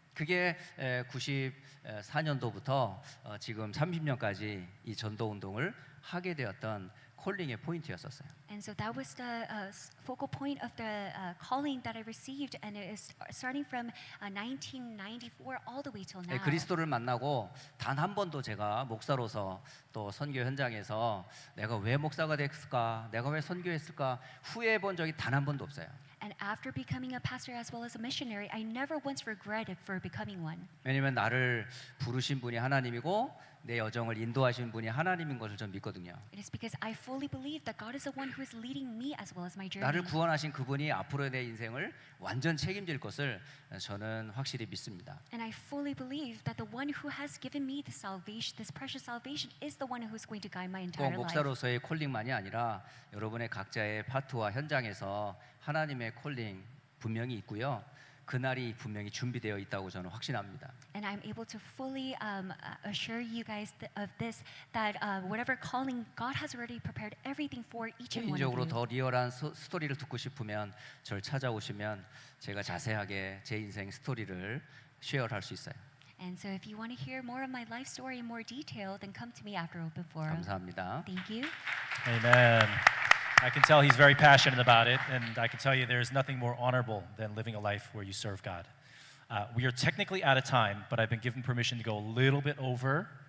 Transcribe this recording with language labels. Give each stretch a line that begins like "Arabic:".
Korean: 그게 94년도부터 지금 30년까지 이 전도 운동을 하게 되었던 콜링의 포인트였었어요.
English: And so that was the focal point of the calling that I received, and it is starting from 1994 all the way till now.
Korean: 그리스도를 만나고 단 한 번도 제가 목사로서 또 선교 현장에서 내가 왜 목사가 됐을까, 내가 왜 선교했을까 후회해 본 적이 단 한 번도 없어요.
English: And after becoming a pastor as well as a missionary, I never once regretted for becoming one.
Korean: 왜냐면 나를 부르신 분이 하나님이고 내 여정을 인도하신 분이 하나님인 것을 전 믿거든요.
English: It is because I fully believe that God is the one who is leading me as well as my journey.
Korean: 나를 구원하신 그분이 앞으로의 내 인생을 완전 책임질 것을 저는 확실히 믿습니다.
English: And I fully believe that the one who has given me the salvation, this precious salvation, is the one who is going to guide my
Korean: 꼭
English: entire life.
Korean: 목사로서의 콜링만이 아니라 여러분의 각자의 파트와 현장에서 하나님의 콜링 분명히 있고요. 그날이 분명히 준비되어 있다고 저는 확신합니다.
English: And I'm able to fully assure you guys of this, that whatever calling, God has already prepared everything for each and one of
Korean: 개인적으로
English: you.
Korean: 더 리얼한 스토리를 듣고 싶으면 저를 찾아오시면 제가 자세하게 제 인생 스토리를 쉐어할 수 있어요.
English: And so if you want to hear more of my life story in more detail, then come to me after Open Forum.
Korean: 감사합니다.
English: Thank you. Amen. I can tell he's very passionate about it, and I can tell you there's nothing more honorable than living a life where you serve God. We are technically out of time, but I've been given permission to go a little bit over.